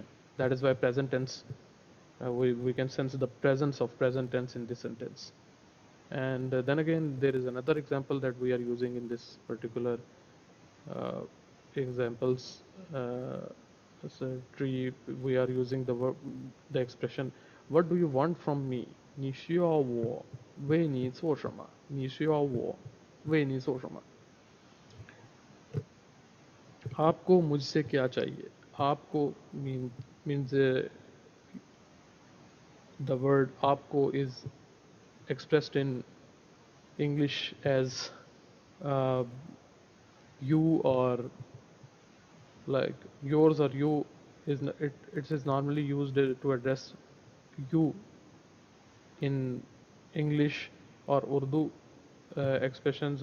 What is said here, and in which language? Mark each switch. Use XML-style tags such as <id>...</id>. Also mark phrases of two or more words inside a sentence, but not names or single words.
<en>That is why present tense, we can sense the presence of present tense in this sentence. And then again, there is another example that we are using in this particular uh, examples. So tree, we are using the expression, "What do you want from me?"</en> <zh>你需要我为你做什么？你需要我为你做什么？</zh> <hi>आपको मुझसे क्या चाहिए?</hi> <en>आपको means the word आपको is expressed in English as uh, you, or like yours or you it is normally used to address you in English or Urdu expressions.</en>